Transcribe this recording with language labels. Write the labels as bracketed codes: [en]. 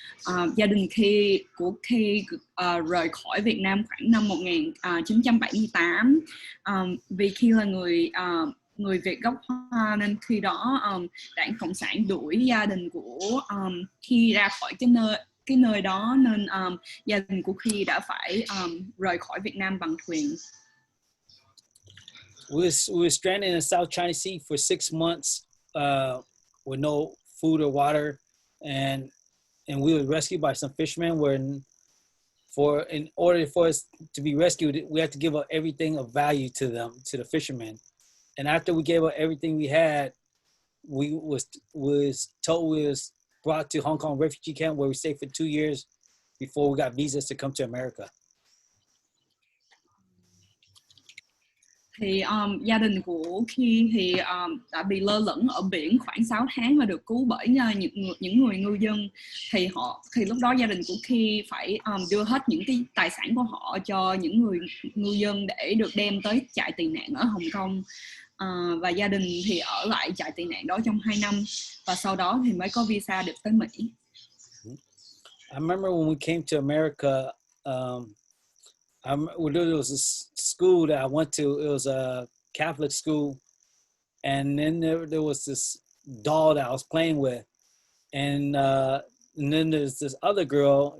[vi] Gia đình của Khi rời khỏi Việt Nam khoảng năm 1978. Vì Khi là người Việt gốc Hoa nên khi đó Đảng Cộng sản đuổi gia đình của Khi ra khỏi cái nơi đó, nên gia đình của Khi đã phải rời khỏi Việt Nam bằng thuyền. [en] We were stranded in the South China Sea for 6 months with no food or water, and we were rescued by some fishermen. In order for us to be rescued, we had to give up everything of value to the fishermen. And after we gave up everything we had, we was told we was brought to Hong Kong refugee camp where we stayed for 2 years before we got visas to come to America. [vi] Thì gia đình của Khi thì đã bị lơ lửng ở biển khoảng 6 tháng và được cứu bởi những người ngư dân. Thì lúc đó gia đình của Khi phải đưa hết những cái tài sản của họ cho những người ngư dân để được đem tới trại tị nạn ở Hồng Kông. Và gia đình thì ở lại trại tị nạn đó trong 2 năm và sau đó thì mới có visa được tới Mỹ. [en] I remember when we came to America, there was a school that I went to. It was a Catholic school, and then there was this doll that I was playing with, and then there's this other girl.